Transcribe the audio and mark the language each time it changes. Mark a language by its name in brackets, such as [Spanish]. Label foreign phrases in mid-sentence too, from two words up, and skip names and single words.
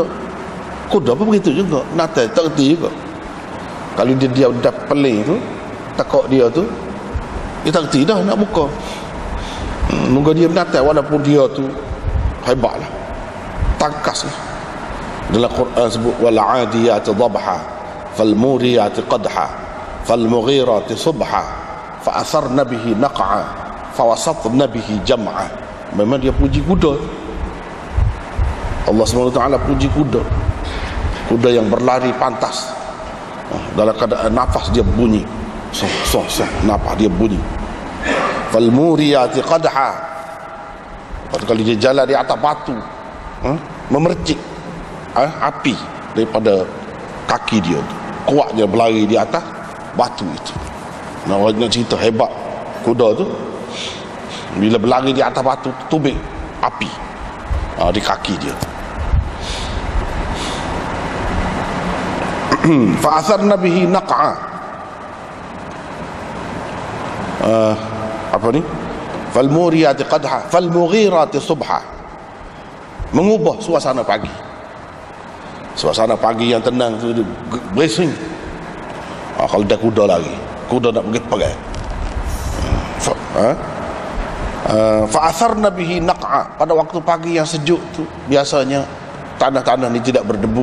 [Malay] Kuda pun begitu juga, natal tak erti juga. Kalau dia dah peling tu, takut dia tu, dia tak erti dah nak buka. Moga dia menatal walaupun dia tu hebatlah, tangkas lah. Dalam Quran sebut [Arabic] والعاديات ضبحا فالموريات قدحا فالمغيرات صبحا فأثرن به نقعا فوسطن به جمعا. [Malay] Memang dia puji kuda. Allah SWT puji kuda, kuda yang berlari pantas, dalam keadaan nafas dia bunyi, nafas dia bunyi. [Arabic] فالموريات قدحا, [Malay] kalau dia jalan di atas batu, memercik api daripada kaki dia tu, kuat dia berlari di atas batu itu. Nak cerita hebat kuda tu, bila berlari di atas batu tubik api di kaki dia. [Arabic] فأثرن به نقعا, [Malay] apa ni, [Arabic] فالموريات قدحا فالمغيرات صبحا, [Malay] mengubah suasana pagi. Suasana pagi yang tenang tu berising. Kalau dah kuda lagi, kuda nak pergi perang. [Arabic] فأثرن به نقعا, [Malay] pada waktu pagi yang sejuk tu biasanya tanah-tanah ni tidak berdebu.